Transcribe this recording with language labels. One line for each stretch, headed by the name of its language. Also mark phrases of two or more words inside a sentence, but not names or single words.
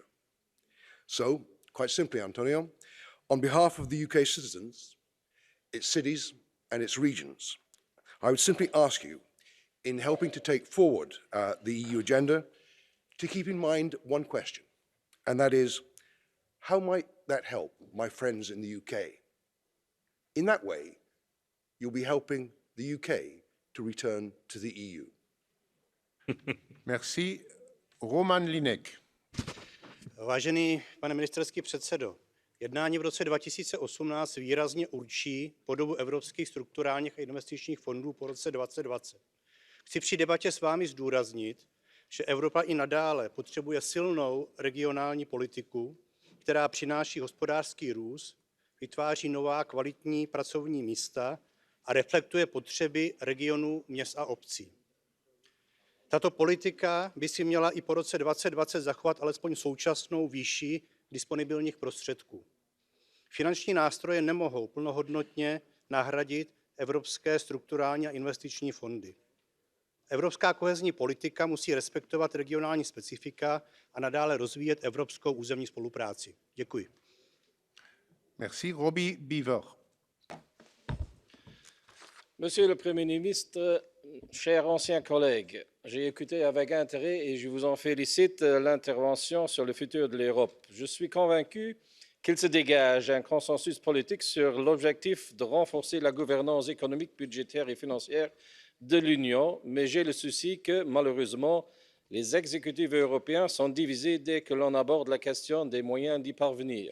English: So, quite simply, Antonio, on behalf of the UK citizens, its cities and its regions, I would simply ask you, in helping to take forward the EU agenda, to keep in mind one question, and that is, how might that help my friends in the UK? In that way, you'll be helping the UK to return to the EU.
French: Merci. Roman Linek.
Czech: Vážený pane ministerský předsedo, jednání v roce 2018 výrazně určí podobu evropských strukturálních a investičních fondů po roce 2020. Chci při debatě s vámi zdůraznit, že Evropa i nadále potřebuje silnou regionální politiku, která přináší hospodářský růst, vytváří nová kvalitní pracovní místa a reflektuje potřeby regionů, měst a obcí. Tato politika by si měla i po roce 2020 zachovat alespoň současnou výši disponibilních prostředků. Finanční nástroje nemohou plnohodnotně nahradit evropské strukturální a investiční fondy. Evropská kohezní politika musí respektovat regionální specifika a nadále rozvíjet evropskou územní spolupráci. Děkuji.
French: Merci. Robbie Beaver. Monsieur le Premier ministre, chers anciens collègues, j'ai écouté avec intérêt et je vous en félicite l'intervention sur le futur de l'Europe. Je suis convaincu qu'il se dégage un consensus politique sur l'objectif de renforcer la gouvernance économique, budgétaire et financière de l'Union, mais j'ai le souci que, malheureusement, les exécutifs européens sont divisés dès que l'on aborde la question des moyens d'y parvenir.